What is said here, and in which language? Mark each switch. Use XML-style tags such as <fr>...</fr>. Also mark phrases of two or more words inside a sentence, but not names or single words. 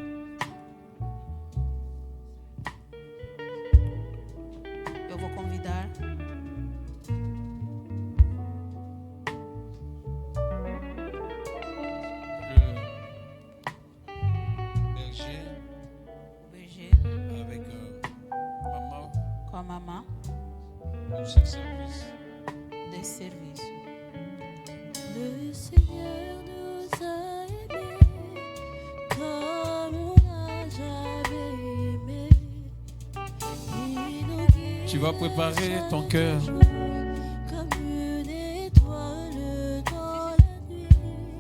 <pt>Eu vou convidar</pt> <fr>le berger</fr> <pt>o berger</pt> <fr>avec maman</fr> <pt>com a mamã</pt> <fr>pour ce service.</fr> <pt>desse serviço.</pt> <fr>Le Seigneur nous a aimés comme on n'a jamais aimé. Il nous guide Tu vas préparer ton cœur. comme une étoile dans la nuit.</fr>